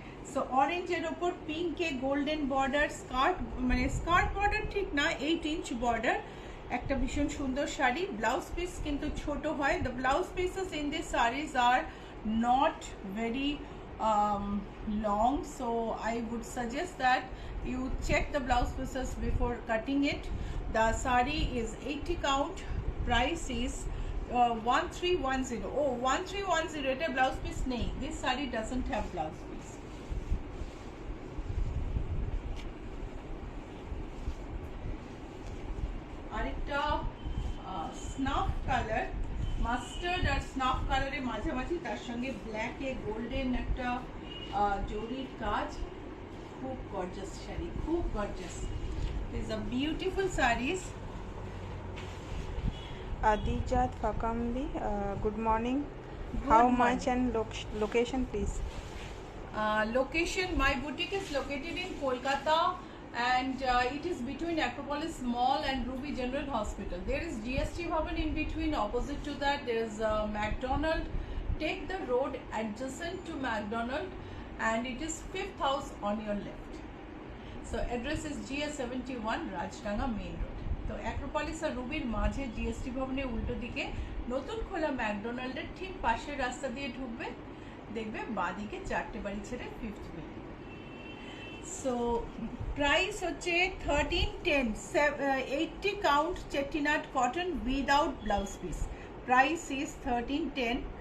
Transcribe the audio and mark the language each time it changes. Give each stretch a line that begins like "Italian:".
Bangla: So অরেঞ্জের ওপর পিঙ্কে golden border, skirt মানে স্কার্ট বর্ডার ঠিক না, 8 ইঞ্চ বর্ডার, একটা ভীষণ সুন্দর শাড়ি। ব্লাউজ পিস কিন্তু ছোট হয়।
English: The blouse pieces in this saris are not very long, so I would suggest that you check the blouse pieces before cutting it. The sari is 80 count, price is 1310. Oh, 1310
Bangla: এটা blouse piece নেই,
English: this sari doesn't have blouse piece.
Bangla: আরেকটা snuff colour, mustard আর snuff কালারের মাঝামাঝি, তার সঙ্গে ব্ল্যাকে golden একটা জরির কাজ, খুব গর্জাস শাড়ি, খুব gorgeous.
English: This are beautiful saris. Adijat Fakambi, good morning. How much and location, please? Location, my boutique is located in Kolkata, and it is between Acropolis Mall and Ruby General Hospital. There is GST Bhavan in between. Opposite to that, there is McDonald. Take the road adjacent to McDonald, and it is 5th house on your left. So address is GS71 Rajtanga Main Road.
Bangla: তো Acropolis আর রুবির মাঝে GST ভবনের উল্টো দিকে নতুন খোলা ম্যাকডোনাল্ডের ঠিক পাশের রাস্তা দিয়ে ঢুকবে, দেখবে বাঁদিকে 4টে বাড়ি ছেড়ে 5th বিল্ডিং। সো প্রাইস হচ্ছে 1310, 80 count চেটিনাট cotton without blouse piece,
English: Price is 1310।